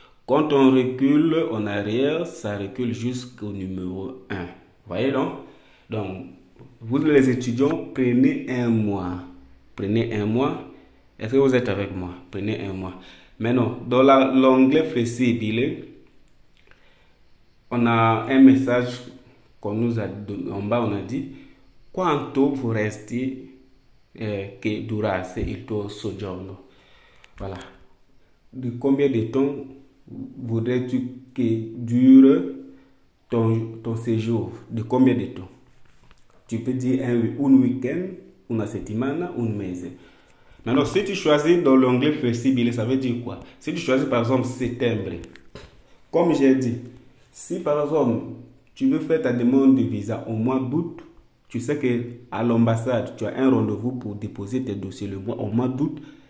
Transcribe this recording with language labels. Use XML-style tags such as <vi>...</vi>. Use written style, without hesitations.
<fr>Quand on recule en arrière, ça recule jusqu'au numéro 1. Vous voyez donc? Donc, vous les étudiants, prenez un mois. Prenez un mois. Est-ce que vous êtes avec moi? Prenez un mois. Maintenant, dans l'onglet flessibile, on a un message qu'on nous a donné. En bas, on a dit</fr> <it>quanto vorresti che durasse il tuo soggiorno.</it> <fr>Voilà. De combien de temps voudrais-tu que dure ton séjour? De combien de temps? Tu peux dire un week-end,</fr> <it>una settimana, un mese.</it> <fr>Maintenant, si tu choisis dans l'onglet flexible, ça veut dire quoi? Si tu choisis par exemple septembre, comme j'ai dit, si par exemple tu veux faire ta demande de visa au mois d'août, tu sais qu'à l'ambassade, tu as un rendez-vous pour déposer tes dossiers au mois d'août.</fr>